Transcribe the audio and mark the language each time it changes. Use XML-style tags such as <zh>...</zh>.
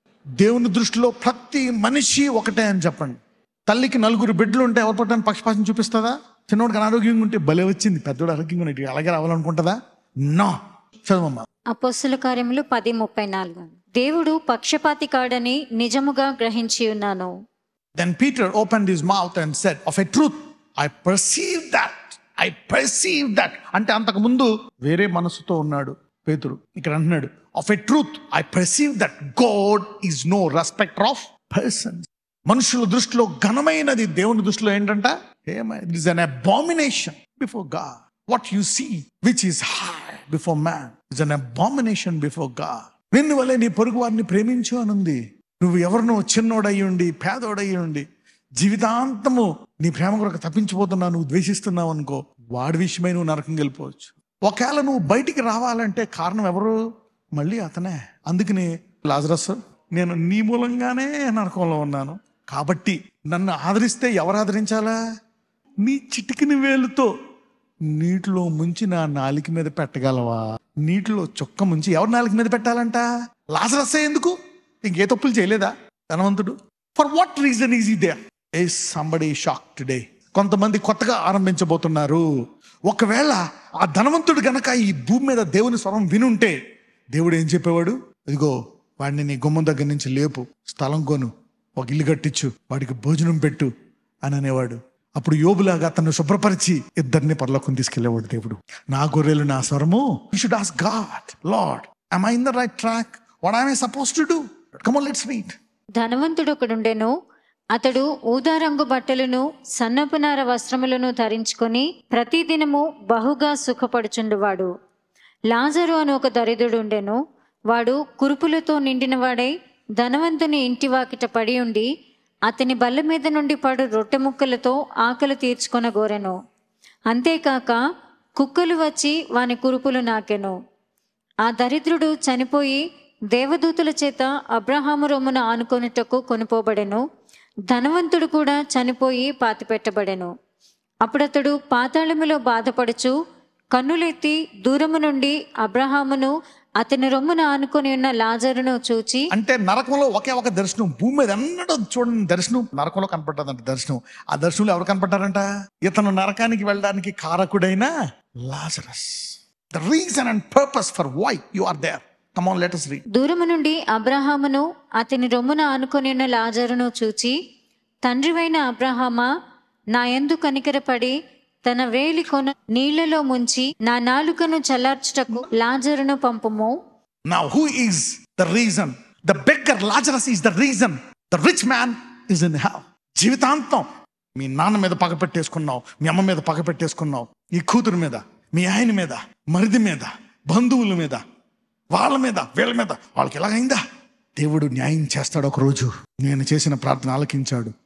<te>దేవుని దృష్టిలో ప్రతి మనిషి ఒకటే అని చెప్పండి. తల్లికి 4 బిడ్డలు ఉంటే ఎవరి పట్ల పక్షపాతం చూపిస్తుందా? చిన్నోడికి అనారోగ్యంగా ఉంటే భలే వచ్చింది, పెద్దోడు ఆరోగ్యంగా ఉంటే అలాగే రావాలనుకుంటుందా? నో. చదవమ్మా. అపోస్తల కార్యములు 10:34. దేవుడు పక్షపాతి కాడని నిజముగా గ్రహించి ఉన్నాను.</te> <en>Then Peter opened his mouth and said, of a truth, I perceive that.</en> <te>అంటే అంతకు ముందు వేరే మనసుతో ఉన్నాడు పేతురు. ఇక్కడ అంటున్నాడు,</te> <en>of a truth, I perceive that God is no respecter of persons.</en> <te>మనుషుల దృష్టిలో ఘనమైనది దేవుని దృష్టిలో ఏంటంట?</te> <en>It is an abomination before God. What you see, which is high before man, is an abomination before God.</en> <te>నిన్ను వలె నీ పొరుగు వారిని ప్రేమించు అనుంది. నువ్వు ఎవరినో చిన్నోడయి ఉండి, పేదోడయి ఉండి, జీవితాంతము నీ ప్రేమ కొరకు తప్పించిపోతున్నావు, నువ్వు ద్వేషిస్తున్నావు అనుకో, వాడి విషయమై నువ్వు నరకం వెళ్ళిపోవచ్చు. ఒకవేళ నువ్వు బయటికి రావాలంటే కారణం ఎవరు? మళ్ళీ అతనే. అందుకని లాజరస్, నేను నీ మూలంగానే నరకంలో ఉన్నాను, కాబట్టి నన్ను ఆదరిస్తే ఎవరు ఆదరించాలా? నీ చిటికిన వేలుతో నీటిలో ముంచి నా నాలిక మీద పెట్టగలవా? నీటిలో చుక్క ముంచి ఎవరి నాలిక మీద పెట్టాలంట? లాజరస్ ఎందుకు? ఇంకే తప్పులు చేయలేదా ధనవంతుడు?</te> <en>For what reason is he there? Is somebody shock today?</en> <te>కొంతమంది కొత్తగా ఆరంభించబోతున్నారు. ఒకవేళ ఆ ధనవంతుడు గనక ఈ భూమి మీద దేవుని స్వరం వినుంటే దేవుడు ఏం చెప్పేవాడు? ఇదిగో వాడిని నీ గుమ్మం దగ్గర నుంచి లేపు, స్థలం కొను, ఒక ఇల్లు కట్టించు, వాడికి భోజనం పెట్టు అని అనేవాడు. అప్పుడు యోబులాగా అతన్ని శుభ్రపరిచి ఇద్దరిని పరలోకం తీసుకెళ్లేవాడు దేవుడు. నా గొర్రెలు నా స్వరము.</te> <en>You should ask God, lord, am I in the right track? What am I supposed to do? Come on, let's read.</en> <te>ధనవంతుడు ఒకడుండెను. అతడు ఊదా రంగు బట్టలను సన్నపునార వస్త్రములను ధరించుకొని ప్రతిదినము బహుగా సుఖపడుచుండువాడు. లాజరు అని ఒక దరిద్రుడు ఉండెను. వాడు కురుపులతో నిండిన వాడై ధనవంతుని ఇంటి వాకిట పడి ఉండి అతని బల్ల మీద నుండి పడు రొట్టె ముక్కలతో ఆకలి తీర్చుకొనగోరెను. అంతేకాక కుక్కలు వచ్చి వాని కురుపులు నాకెను. ఆ దరిద్రుడు చనిపోయి దేవదూతుల చేత అబ్రహాము రొమ్మున ఆనుకొనుటకు కొనుపోబడెను. ధనవంతుడు కూడా చనిపోయి పాతిపెట్టబడెను. అప్పుడతడు పాతాళములో బాధపడుచు కన్నులెత్తి దూరము నుండి అబ్రహామును అతని రొమ్మున ఆనుకొని ఉన్న లాజరును చూచి, అంటే నరకంలో ఒకే ఒక దర్శనం, భూమి మీద ఎన్నడూ చూడండి దర్శనం నరకంలో కనపడ్డదంట. దర్శనం, ఆ దర్శనంలో ఎవరు కనపడ్డారంట? ఇతను నరకానికి వెళ్ళడానికి కారకుడైన Lazarus.</te> <en>The reason and purpose for why you are there. Come on, let us read.</en> <te>దూరము నుండి అబ్రహామును అతని రొమ్మున ఆనుకొని ఉన్న లాజరును చూచి, తండ్రివైన అబ్రహామా, నా యందు కనికరపడి తన వేలి కొన నీళ్లలో ముంచి నా నాలుకను చల్లార్చుటకు లాజరును పంపుము.</te> <en>Now who is the reason? The beggar Lazarus is the reason. The rich man is in hell.</en> <te>జీవితాంతం మీ నాన్న మీద పగ పెట్టేసుకున్నావు, మీ అమ్మ మీద పగ పెట్టేసుకున్నావు, ఈ కూతురు మీద, మీ ఆయన మీద, మరిది మీద, బంధువుల మీద, వాళ్ళ మీద, వీళ్ళ మీద. వాళ్ళకి ఎలాగైందా? దేవుడు న్యాయం చేస్తాడు. ఒక రోజు నేను చేసిన ప్రార్థన ఆలకించాడు.</te>